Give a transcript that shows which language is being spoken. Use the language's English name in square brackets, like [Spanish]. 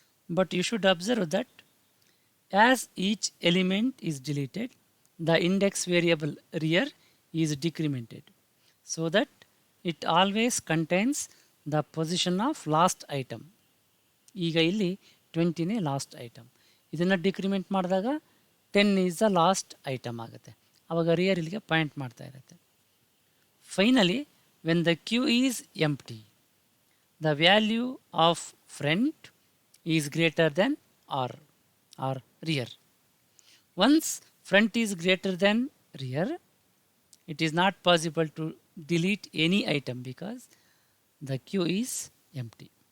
[English] But you should observe that as each element is deleted, the index variable rear is decremented so that it always contains the position of last item. [Kannada] ಈಗ ಇಲ್ಲಿ 20ನೇ last item. ಇದನ್ನು decrement ಮಾಡಿದಾಗ [English] 10 is the last item [Kannada] ಆಗುತ್ತೆ. ಆವಾಗ rear ಇಲ್ಲಿಗೆ point ಮಾಡ್ತಾ ಇರುತ್ತೆ. [English] Finally when the queue is empty, the value of front is greater than or rear. Once front is greater than rear, it is not possible to delete any item because the queue is empty.